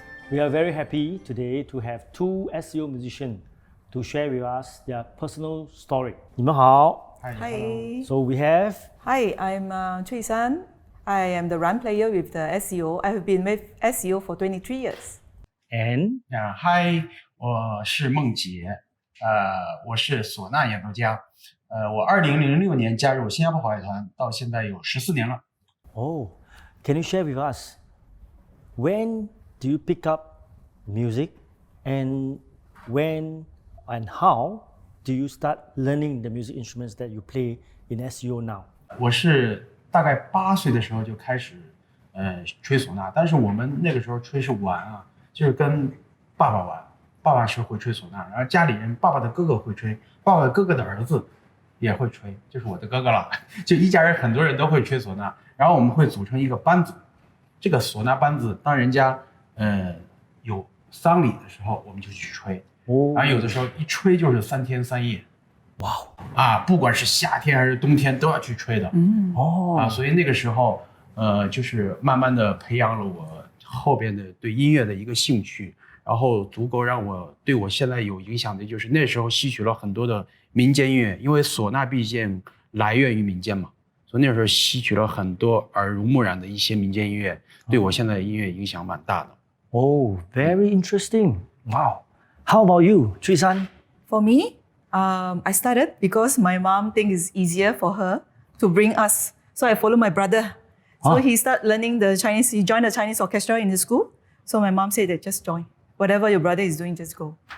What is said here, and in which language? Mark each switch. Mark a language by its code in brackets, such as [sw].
[en] We are very happy today to have two SEO musicians to share with us their personal story. [zh] 你们好。 [en] Hi. So we have. Hi, I'm Chui San. I am the run player with the SEO. I have been with SEO for 23 years. And. [zh] Hi, 我是孟杰，我是唢呐演奏家，我2006年加入新加坡华乐团，到现在有14年了。 [en] Oh, can you share with us when do you pick up music and when and how do you start learning the music instruments that you play in SEO now? [zh] 我是大概8岁的时候就开始吹唢呐，但是我们那个时候吹是玩啊，就是跟爸爸玩，爸爸是会吹唢呐，然后家里人爸爸的哥哥会吹，爸爸的哥哥的儿子也会吹，就是我的哥哥了，就一家人很多人都会吹唢呐，然后我们会组成一个班子，这个唢呐班子当人家有丧礼的时候我们就去吹，然后有的时候一吹就是3天3夜，哇啊，不管是夏天还是冬天都要去吹的，所以那个时候就是慢慢的培养了我后边的对音乐的一个兴趣，然后足够让我对我现在有影响的就是那时候吸取了很多的民间音乐，因为唢呐毕竟来源于民间嘛，所以那时候吸取了很多耳濡目染的一些民间音乐，对我现在的音乐影响蛮大的。 [en] Oh, very interesting. Wow. How about you, Chui San? For me, I started because my mom thinks it's easier for her to bring us. So I follow my brother. So he started learning the Chinese. He joined the Chinese orchestra in the school. So my mom said that just join. Whatever your brother is doing, just go.